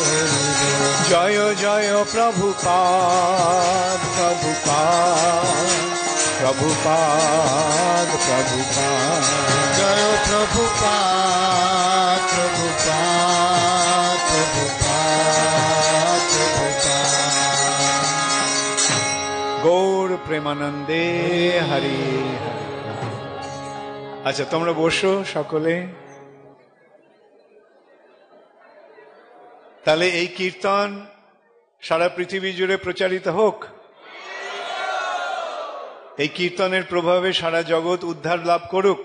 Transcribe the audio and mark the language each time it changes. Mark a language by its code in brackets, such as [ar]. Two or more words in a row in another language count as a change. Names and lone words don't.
[bn] জয় জয় প্রভুপাদ, প্রভুপাদ, জয় প্রভুপাদ, গৌর প্রেমানন্দে, হরি হরি. আচ্ছা তোমরা বসো সকলে। তাহলে এই কীর্তন সারা পৃথিবী জুড়ে প্রচারিত হোক। এই কীর্তনের প্রভাবে সারা জগৎ উদ্ধার লাভ করুক।